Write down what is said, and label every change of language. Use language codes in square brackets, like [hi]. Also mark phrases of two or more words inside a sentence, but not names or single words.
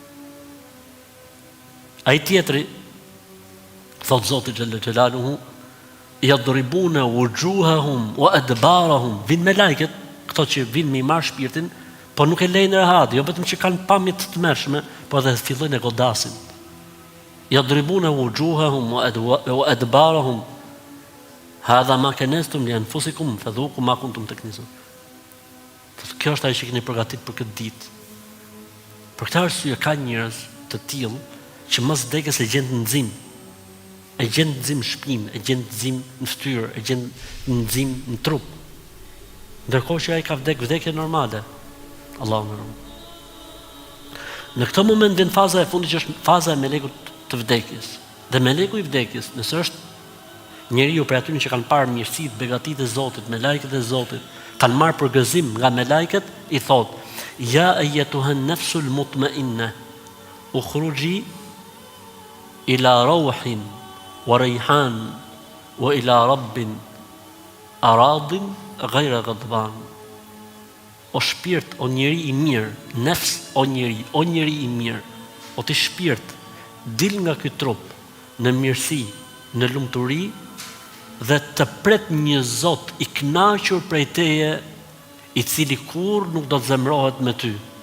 [sq] Ai tjetri thot Zoti [ar] جل جلاله يضربون وجوههم وأدبارهم, [sq] vin me lajket këto që vinë me i marrë shpirtin, po po nuk e lejnë rehat, jo vetëm që kanë pamje të tmerrshme, por edhe fillojnë e godasin. [ar] يضربون وجوههم وأدبارهم هذا ما كنزتم لأنفسكم فذوقوا ما كنتم تكنزون. [sq] Kjo është ajo që keni përgatitur për këtë ditë. Për këtë arsye ka njerëz të tillë që mos vdekjes e gjen nxim. E gjen nxim në shpinë, e gjen nxim në fytyrë, e gjen nxim në trup. Ndërkohë që ai ka vdekje normale. Allahu më ruaj. Në këtë moment vjen faza e fundit që është faza e melekut të vdekjes. Dhe meleku i vdekjes, nëse është njeriu për aty që kanë parë mirësitë, begatitë e Zotit, me lajket e Zotit, kanë marrë përgëzim nga me lajket, i thot: [ar] يا أيتها النفس المطمئنة اخرجي إلى روح وريحان وإلى رب راض غير غضبان. [sq] O shpirt, o njeri i mirë, nefs, o njeri i mirë, o ti shpirt, dil nga ky trup në mirësi, në lumturi, dhe të pret një Zot i kënaqur prej teje, i cili kur nuk do të zemrohet me ty.